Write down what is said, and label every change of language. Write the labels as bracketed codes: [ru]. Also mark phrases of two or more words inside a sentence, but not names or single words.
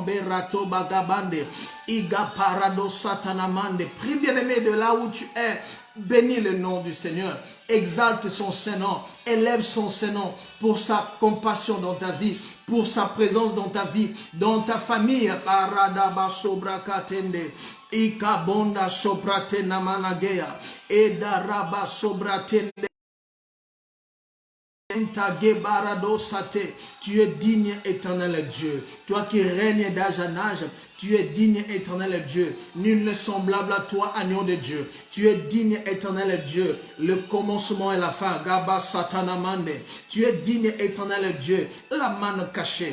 [fr] Berato Bagabande, Iga Parado Satanamande. Prie bien-aimé de là où tu es. Bénis le nom du Seigneur, exalte son Saint-Nom, élève son Saint-Nom pour sa compassion dans ta vie, pour sa présence dans ta vie, dans ta famille. Paradaba sobrakatende, ikabonda sobratena managea, edaraba sobratende. Tu es digne, éternel Dieu. Toi qui règnes d'âge en âge, tu es digne, éternel Dieu. Nul n'est semblable à toi, agneau de Dieu. Tu es digne, éternel Dieu. Le commencement et la fin. Gaba Satanamande. Tu es digne, éternel Dieu. La manne cachée.